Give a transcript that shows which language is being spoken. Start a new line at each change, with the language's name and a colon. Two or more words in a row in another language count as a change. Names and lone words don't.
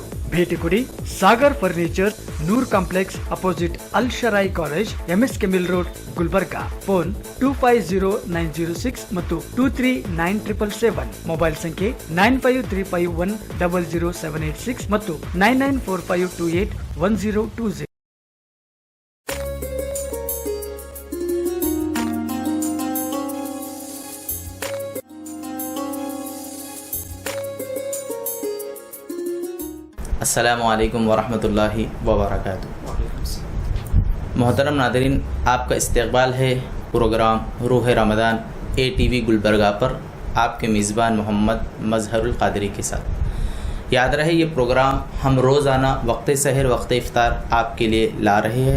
Kannada: ಭೇಟಿ ಕೊಡಿ ಸಾಗರ್ ಫರ್ನಿಚರ್, ನೂರ್ ಕಾಂಪ್ಲೆಕ್ಸ್ ಅಪೋಸಿಟ್ ಅಲ್ ಶರಾಯಿ ಕಾಲೇಜ್, ಎಂಎಸ್ ಕೆಮಿಲ್ ರೋಡ್, ಗುಲ್ಬರ್ಗಾ। ಫೋನ್ 250906 ಮತ್ತು 239777। ಮೊಬೈಲ್ ಸಂಖ್ಯೆ 9535100786 ಮತ್ತು 9945281020।
Arabic: السلام عليكم ورحمة الله وبركاته.
Urdu: محترم ناظرین، آپ کا استقبال ہے پروگرام روح رمضان ATV گلبرگہ پر آپ کے میزبان محمد مظہر القادری کے ساتھ. یاد رہے یہ پروگرام ہم روزانہ وقت سحر وقت افطار آپ کے لیے لا رہے ہیں.